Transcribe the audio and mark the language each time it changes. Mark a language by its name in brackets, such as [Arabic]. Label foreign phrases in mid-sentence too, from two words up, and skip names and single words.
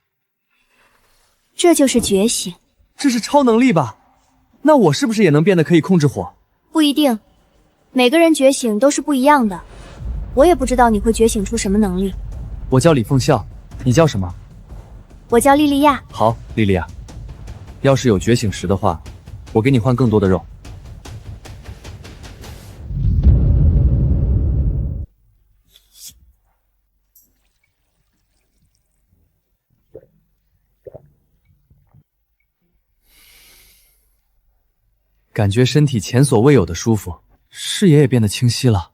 [Chinese] 這就是覺醒。這是超能力吧？那我是不是也能變得可以控制火？不一定，每個人覺醒都是不一樣的。我也不知道你會覺醒出什麼能力。我叫李鳳笑，你叫什麼？我叫莉莉亞。好，莉莉亞，要是有覺醒石的話，我給你換更多的肉。感覺身體前所未有的舒服，視野也變得清晰了。